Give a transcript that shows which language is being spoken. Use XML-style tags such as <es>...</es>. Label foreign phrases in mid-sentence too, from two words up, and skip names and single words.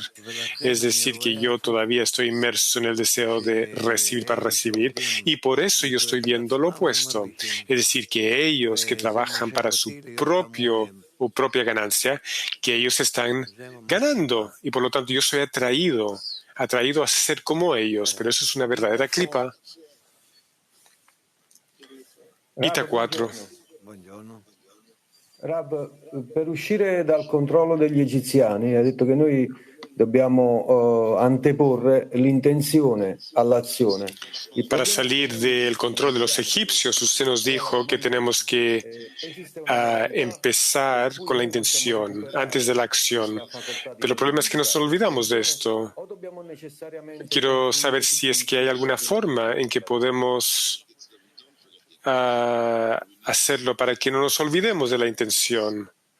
<es>Es decir, que yo todavía estoy inmerso en el deseo de recibir para recibir, y por eso yo estoy viendo lo opuesto. Es decir, que ellos que trabajan para su propia ganancia, que ellos están ganando, y por lo tanto yo soy atraído a ser como ellos, pero eso es una verdadera clipa.</es> <it>Vita 4. Rab, per uscire dal controllo degli egiziani, ha detto che noi dobbiamo anteporre l'intenzione all'azione.</it> <es>Para salir del control de los egipcios, usted nos dijo que tenemos que empezar con la intención antes de la acción. Pero el problema es que nos olvidamos de esto. Quiero saber si es que hay alguna forma en que podemos hacerlo para que no nos olvidemos de la intención.</es>